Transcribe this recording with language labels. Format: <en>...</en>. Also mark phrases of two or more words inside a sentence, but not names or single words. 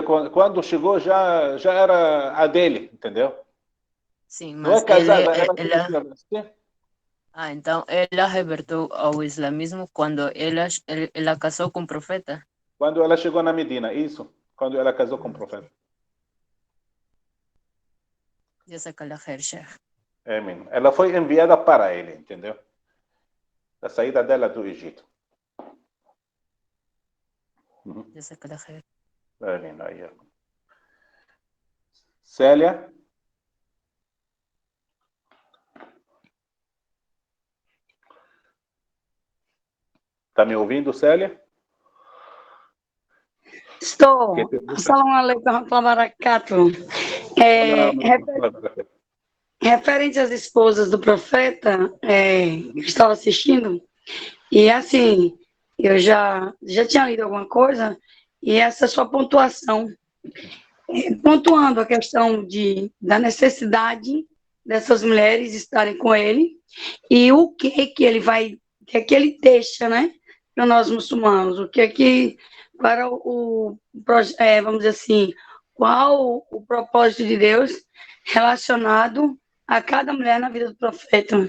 <pt>Quando chegou, já era a dele, entendeu? Sim, mas não é casada, então ela reverteu ao islamismo quando ela casou com o profeta? Quando ela chegou na Medina, isso. Quando ela casou com o profeta.</pt> <ar>جزاك الله خير، شيخ.</ar> <pt>Amém. Ela foi enviada para ele, entendeu? Da saída dela do Egito.</pt> <ar>جزاك الله خير.</ar> <pt>Célia? Está me ouvindo, Célia? Estou.</pt> <ar>السلام عليكم ورحمة الله وبركاته.</ar> <pt>Referente às esposas do profeta, eu estava assistindo, e assim, eu já tinha lido alguma coisa, e essa sua pontuação, pontuando a questão da necessidade dessas mulheres estarem com ele, e o que ele deixa, né, para nós muçulmanos, para vamos dizer assim, qual o propósito de Deus relacionado a cada mulher na vida do profeta.</pt>